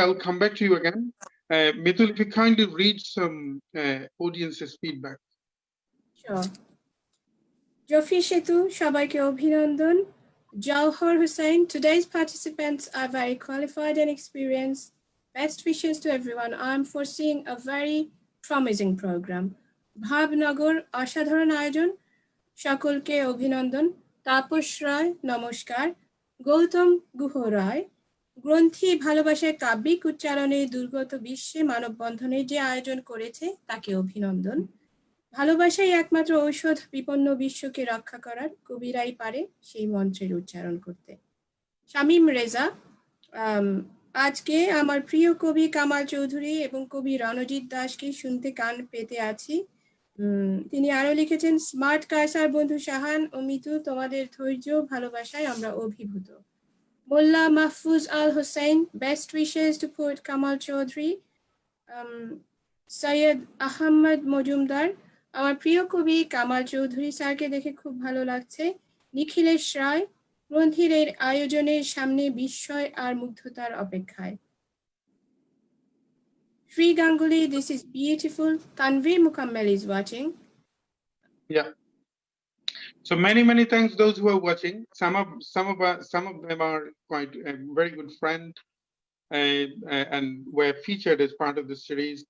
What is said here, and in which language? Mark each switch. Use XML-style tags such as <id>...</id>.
<en>I'll come back to you again. Mitul, if you kindly read some audience's feedback. Sure. Jofi Shetu,</en> <bn>সবাইকে অভিনন্দন.</bn> <en>Jauhar Hussain, today's participants are very qualified and experienced. Best wishes to everyone. I'm foreseeing a very promising program.</en> <bn>Bhavnagar, অসাধারণ আয়োজন, সকলকে অভিনন্দন. তাপস রায়, নমস্কার. গৌতম গুহ রায়, গ্রন্থি ভালোবাসায় কাব্যিক উচ্চারণে দুর্গত বিশ্বে মানববন্ধনে যে আয়োজন করেছে তাকে অভিনন্দন. ভালোবাসাই একমাত্র ঔষধ বিপন্ন বিশ্বকে রক্ষা করার, কবিরাই পারে সেই মন্ত্রের উচ্চারণ করতে. শামীম রেজা, আজকে আমার প্রিয় কবি কামাল চৌধুরী এবং কবি রণজিৎ দাসকে শুনতে কান পেতে আছি. তিনি আরো লিখেছেন, স্মার্ট কায়সার বন্ধু শাহান ও মিতু, তোমাদের ধৈর্য ভালোবাসায় আমরা অভিভূত।</bn> <en>Molla Mahfuz Al Hossain, best wishes to poet Kamal Chowdhury.</en> <bn>Syed Ahmad Majumdar, আমার প্রিয় কবি কামাল চৌধুরী স্যারকে দেখে খুব ভালো লাগছে। নিখিলেশ রায়, গ্রন্থির এর আয়োজনের সামনে বিস্ময় আর মুগ্ধতার অপেক্ষায়।</bn> <en>Sri Ganguly, this is beautiful. Tanvi Mukammel is watching. Yeah. So many thanks those who are watching. Some of them are quite a very good friend and were featured as part of the series.</en>